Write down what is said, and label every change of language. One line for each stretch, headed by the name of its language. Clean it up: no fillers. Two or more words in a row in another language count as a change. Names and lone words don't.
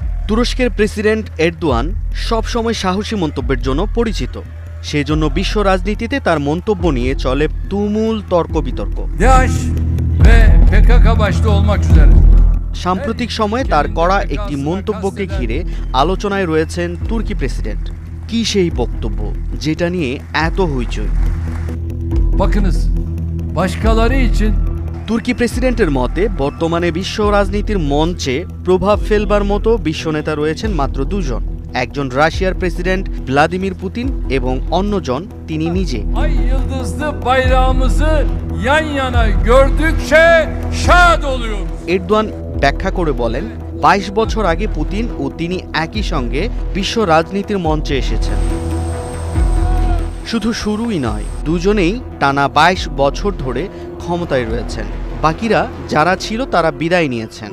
Bangla: তুরস্কের প্রেসিডেন্ট এরদোয়ান সবসময় সাহসী মন্তব্যের জন্য পরিচিত। সেজন্য বিশ্ব রাজনীতিতে তার মন্তব্য নিয়ে চলে তুমুল তর্ক বিতর্ক।
Turkish: DAEŞ ve PKK başta olmak üzere
Bangla: সাম্প্রতিক সময়ে তার করা একটি মন্তব্যকে ঘিরে আলোচনায় রয়েছেন তুর্কি প্রেসিডেন্ট। কি সেই বক্তব্য যেটা নিয়ে এত হইচই?
Turkish: bakınız başkaları için
Bangla: তুর্কি প্রেসিডেন্টের মতে বর্তমানে বিশ্ব রাজনীতির মঞ্চে প্রভাব ফেলবার মতো বিশ্বনেতা রয়েছেন মাত্র দুজন, একজন রাশিয়ার প্রেসিডেন্ট ভ্লাদিমির পুতিন এবং অন্যজন তিনি নিজে।
Turkish: ay yıldızlı bayrağımızı yan yana gördükçe şad oluyoruz.
Bangla: এরদোয়ান ব্যাখ্যা করে বলেন, 22 বছর আগে পুতিন ও তিনি একই সঙ্গে বিশ্ব রাজনীতির মঞ্চে এসেছেন। শুধু শুরুই নয়, দুজনেই টানা 22 বছর ধরে ক্ষমতায় রয়েছেন। বাকিরা যারা ছিল তারা বিদায় নিয়েছেন।